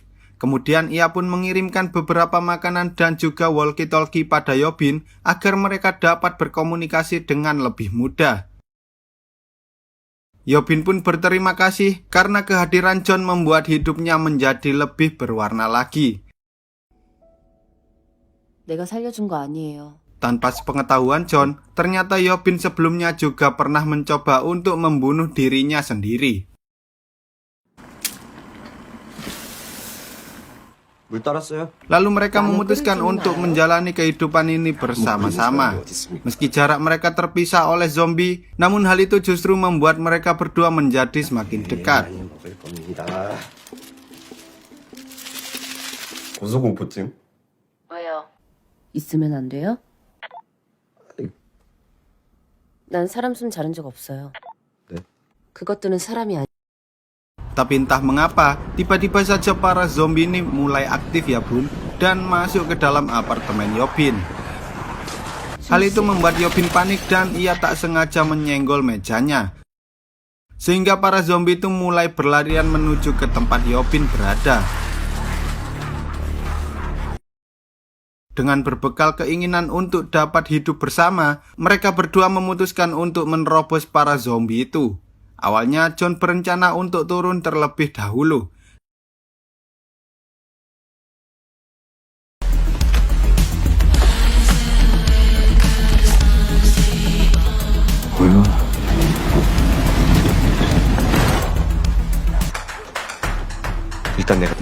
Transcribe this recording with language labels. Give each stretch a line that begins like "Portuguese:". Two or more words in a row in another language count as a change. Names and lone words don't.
Indonesian: Kemudian ia pun mengirimkan beberapa makanan dan juga walkie-talkie pada Yo-bin agar mereka dapat berkomunikasi dengan lebih mudah. Yo-bin pun berterima kasih karena kehadiran John membuat hidupnya menjadi lebih berwarna lagi.
Korean: 내가 살려준 거 아니에요.
Indonesian: Tanpa sepengetahuan John, ternyata Yo-bin sebelumnya juga pernah mencoba untuk membunuh dirinya sendiri.
Korean: 물 따랐어요?
Indonesian: Lalu mereka Lalu memutuskan pergi untuk mana? menjalani kehidupan ini bersama-sama. Meski jarak mereka terpisah oleh zombie, namun hal itu justru membuat mereka berdua menjadi semakin dekat.
Korean: 많이 먹을 겁니다. 고소공포증? 왜요? 있으면 안 돼요? 난 사람 숨 자른 적 없어요. 네? 그것들은 사람이 아니.
Indonesian: Tapi entah mengapa, tiba-tiba saja para zombie ini mulai aktif ya bun, dan masuk ke dalam apartemen Yobin. Hal itu membuat Yobin panik dan ia tak sengaja menyenggol mejanya. Sehingga para zombie itu mulai berlarian menuju ke tempat Yobin berada. Dengan berbekal keinginan untuk dapat hidup bersama, mereka berdua memutuskan untuk menerobos para zombie itu. Awalnya John berencana untuk turun terlebih dahulu.
Korean: 뭐야? 일단 내가